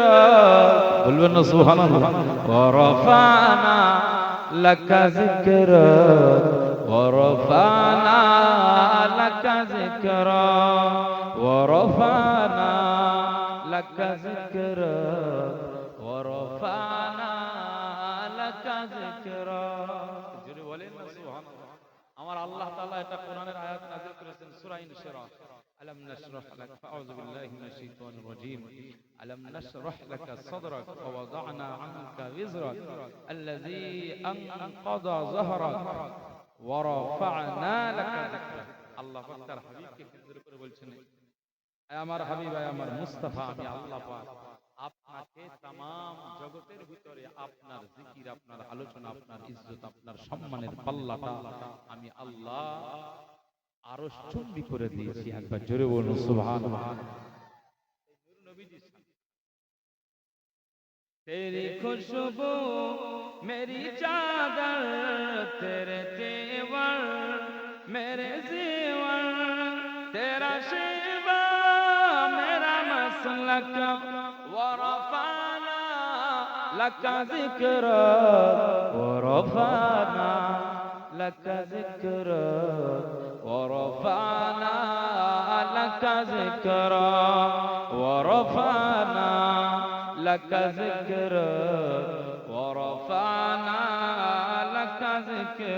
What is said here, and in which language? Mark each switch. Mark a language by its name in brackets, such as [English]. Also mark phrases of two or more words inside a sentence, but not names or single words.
[Bangla] বলবেন না সুবহানাল্লাহ। [Arabic] ورفعنا لك ذكرك، ورفعنا لك ذكرك، ورفعنا لك ذكرك، ورفعنا لك ذكرك. [Bangla] জোরে বলেন না সুবহানাল্লাহ। আমার আল্লাহ তাআলা এটা কোরআনের আয়াত নাযিল করেছেন সূরা ইনশিরাহ। [Arabic] ألم نشرح لك، أعوذ بالله من الشيطان الرجيم. ألم نشرح لك صدرك ووضعنا عنك وزرك الذي أنقض ظهرك ورفعنا لك ذكرك. [Bangla] আল্লাহ পাক তার হাবিবকে কেন্দ্র করে বলছেন, আমার হাবিব, আমার মুস্তাফা, আমি আল্লাহ পাক আপনাকে তাম জগতের ভিতরে আপনার জিকির, আপনার আলোচনা, আপনার ইজ্জত, আপনার সম্মানের পাল্লাটা আমি আল্লাহ আরশ চুম্বি করে দিয়েছি। একবার জোরে বলুন সুবহানাল্লাহ। [Urdu] تیری خوشبو میری چادر، تیرے تیور میرے زیور. تیرا شیوہ میرا مسلک, [Arabic] ورفعنا لك ذكرك، ورفعنا لك ذكرك، ورفعنا لك ذكرك، ورفعنا لك ذكرك، ورفعنا لك ذكرك.